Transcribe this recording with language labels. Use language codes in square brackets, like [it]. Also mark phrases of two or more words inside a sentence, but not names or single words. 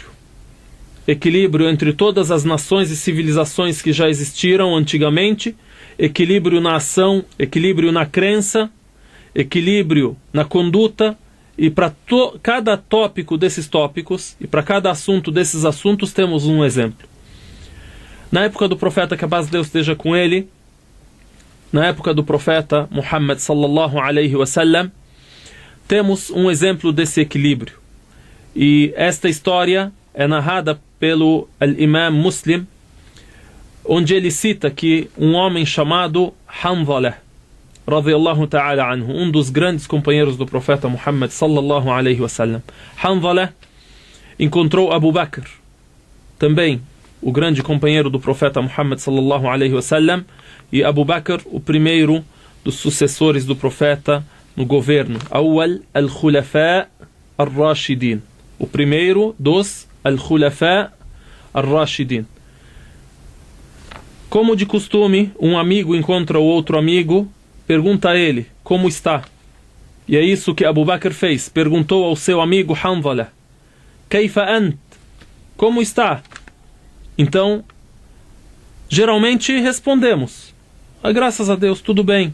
[pt] Equilíbrio entre todas as nações e civilizações que já existiram antigamente, equilíbrio na ação, equilíbrio na crença, equilíbrio na conduta. E para cada tópico desses tópicos, e para cada assunto desses assuntos, temos um exemplo. Na época do profeta, que a paz de Deus esteja com ele, na época do profeta Muhammad [ar] صلى الله عليه وسلم, [pt] temos um exemplo desse equilíbrio. E esta história é narrada pelo Imam Muslim, onde ele cita que um homem chamado [ar] Hanzalah رضي الله تعالى عنه, [pt] um dos grandes companheiros do profeta Muhammad [ar] صلى الله عليه وسلم, [pt] Hanzalah encontrou Abu Bakr, também o grande companheiro do profeta Muhammad [ar] صلى الله عليه وسلم, [pt] e Abu Bakr, o primeiro dos sucessores do profeta no governo, [ar] أول الخلفاء الراشدين, [pt] o primeiro dos [ar] الخلفاء الراشدين. [pt] Como de costume, um amigo encontra o outro amigo, pergunta a ele como está. E é isso que Abu Bakr fez. Perguntou ao seu amigo Hanzalah: [ar] كيف أنت? [pt] Como está? Então, geralmente respondemos: graças a Deus, tudo bem.